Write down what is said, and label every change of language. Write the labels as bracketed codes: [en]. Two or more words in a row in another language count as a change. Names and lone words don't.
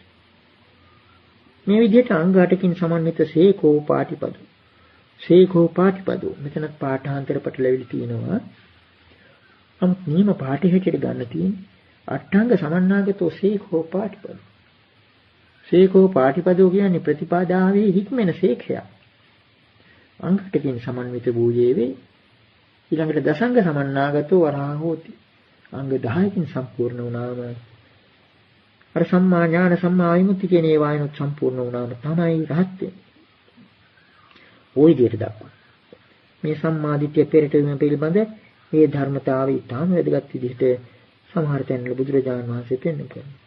[si] මේ විදිහට අංග 8කින් සමන්විත [pi] සේකෝ පාටිපදෝ [si] මෙතනත් පාඨාන්තර පටලැවිලි තියෙනවා. නමුත් නියම පාඨය හැටියට ගන්න තියෙන්නේ [pi] අට්ඨංග සමන්නාගතෝ සේකෝ පාටිපදෝ. සේකෝ පාටිපදෝ [si] කියන්නේ ප්‍රතිපදාවේ හික්මෙන සේඛය. අංග 8කින් සමන්විත වූයේ වේ. [pi] ඊළඟට දසංග සමන්නාගතෝ වරහා හෝති. [si] අංග 10කින් සම්පූර්ණ වුණාම අර [pi] සම්මා ඥාන සම්මා විමුක්ති [si] කියන ඒවායිනුත් සම්පූර්ණ වුණාම තමයි රහත් වෙන්නේ. ওই විදිහට දක්වනවා. මේ සම්මාදිට්ඨිය පෙරට වීම පිළිබඳ මේ ධර්මතාවය ඊටම වැදගත් විදිහට සමහර තැන්වල බුදුරජාණන් වහන්සේ පෙන්වනවා.